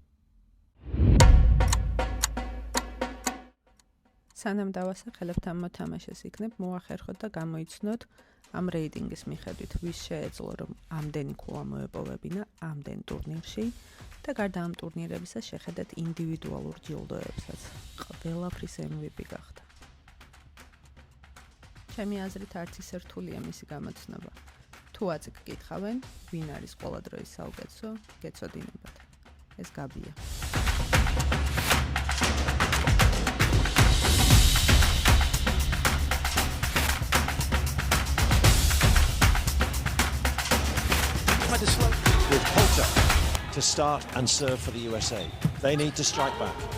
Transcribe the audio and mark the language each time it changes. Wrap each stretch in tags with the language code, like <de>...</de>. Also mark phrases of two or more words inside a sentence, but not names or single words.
<ka>სანამ დავასახელებთ ამ მოთამაშეს იქნებ მოახერხოთ და გამოიცნოთ ამ რეიტინგის მიხედვით ვის შეეძლო რომ ამდენი ქულა მოეპოვებინა ამდენ ტურნირში და გარდა ამ ტურნირებისა შეხედეთ ინდივიდუალურ ჯილდოებსაც. ყველაფრის MVP გახდა. ჩემი აზრით არც ისე რთულია მისი გამოცნობა. თუ აწიკ გითხავენ, ვინ არის ყველა დროის საუკეთესო, გეცოდინებათ. ეს გაბია.</ka> <en>With Poulter to start and serve for the USA. They need to strike back.</en>